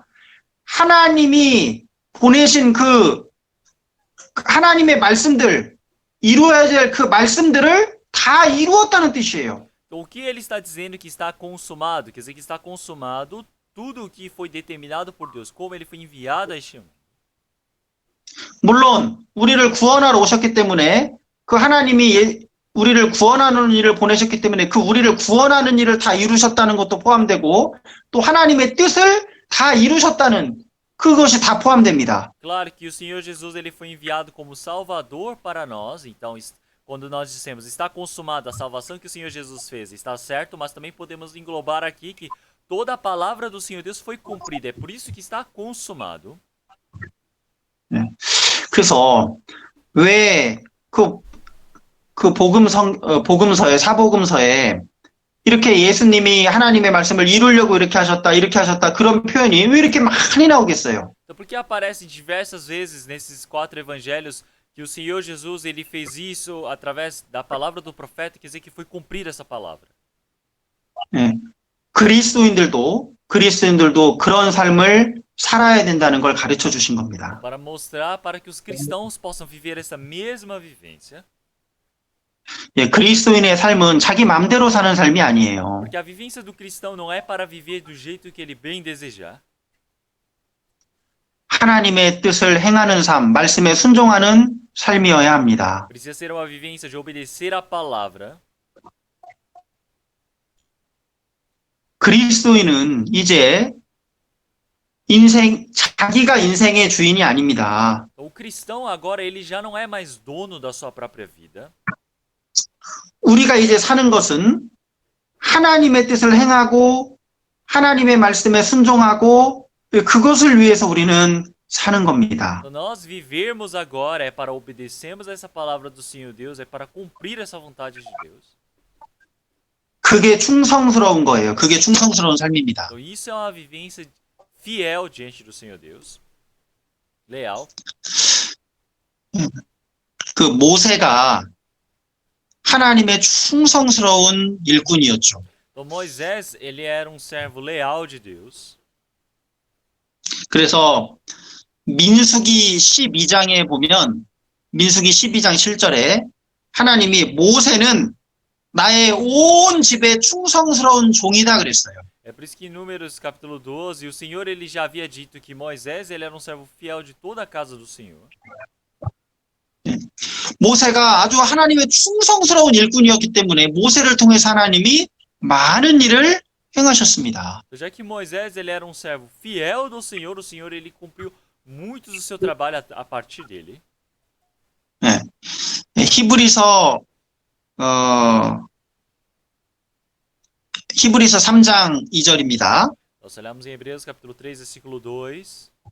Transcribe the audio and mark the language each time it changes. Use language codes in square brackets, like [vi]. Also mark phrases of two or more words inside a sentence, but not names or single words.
[ko] 하나님이 보내신 그 하나님의 말씀들, 이루어야 될 그 말씀들을 다 이루었다는 뜻이에요. [pt] Então, o que ele está dizendo que está consumado? Quer dizer que está consumado tudo o que foi determinado por Deus, como ele foi enviado a este mundo. [ko] 물론 우리를 구원하러 오셨기 때문에 그 하나님이 우리를 구원하는 일을 보내셨기 때문에 그 우리를 구원하는 일을 다 이루셨다는 것도 포함되고 또 하나님의 뜻을 다 이루셨다는 그것이 다 포함됩니다. [pt] Claro que o Senhor Jesus ele foi enviado como Salvador para nós, então quando nós dissemos está consumada a salvação que o Senhor Jesus fez, está certo, mas também podemos englobar aqui que toda a palavra do Senhor Deus foi cumprida, é por isso que está consumado. [ko] 그래서 왜 그 복음서에 사복음서에 이렇게 예수님이 하나님의 말씀을 이루려고 이렇게 하셨다 그런 표현이 왜 이렇게 많이 나오겠어요? [pt] Então por que aparece diversas vezes nesses 4 evangelhos que o Senhor Jesus ele fez isso através da palavra do profeta, quer dizer que foi cumprida essa palavra? [ko] 예. 그리스도인들도 그런 삶을 살아야 된다는 걸 가르쳐 주신 겁니다. [pt] Para mostrar para que os cristãos possam viver essa mesma vivência. [ko] 예, 그리스도인의 삶은 자기 마음대로 사는 삶이 아니에요. [pt] Porque a vivência do cristão não é para viver do jeito que ele bem desejar. [ko] 하나님의 뜻을 행하는 삶, 말씀에 순종하는 삶이어야 합니다. [pt] Precisa ser uma vivência de obedecer a palavra. [ko] 그리스도인은 이제 자기가 인생의 주인이 아닙니다. [pt] O cristão agora ele já não é mais dono da sua própria vida. [ko] 우리가 이제 사는 것은 하나님의 뜻을 행하고 하나님의 말씀에 순종하고 그것을 위해서 우리는 사는 겁니다. [pt] Então, nós vivermos agora é para obedecermos a essa palavra do Senhor Deus, é para cumprir essa vontade de Deus. [ko] 그게 충성스러운 거예요. 그게 충성스러운 삶입니다. [pt] Então isso é uma vivência fiel diante do Senhor Deus. Leal. [ko] 그 모세가 하나님의 충성스러운 일꾼이었죠. [pt] Então Moisés, ele era servo leal de Deus. [ko] 그래서 민수기 12장에 보면 민수기 12장 7절에 하나님이 모세는 나의 온 집에 충성스러운 종이다 그랬어요. [pt] É por isso que em Números capítulo 12, o Senhor ele já havia dito que Moisés ele era um servo fiel de toda a casa do Senhor. [ko] 모세가 아주 하나님의 충성스러운 일꾼이었기 때문에 모세를 통해서 하나님이 많은 일을 행하셨습니다. [pt] Então, já que Moisés ele era um servo fiel do Senhor, o Senhor ele cumpriu muitos do seu trabalho a partir dele. [ko] 네. 히브리서 3장 2절입니다. [pt] Nós olhamos em Hebreus capítulo 3, versículo 2.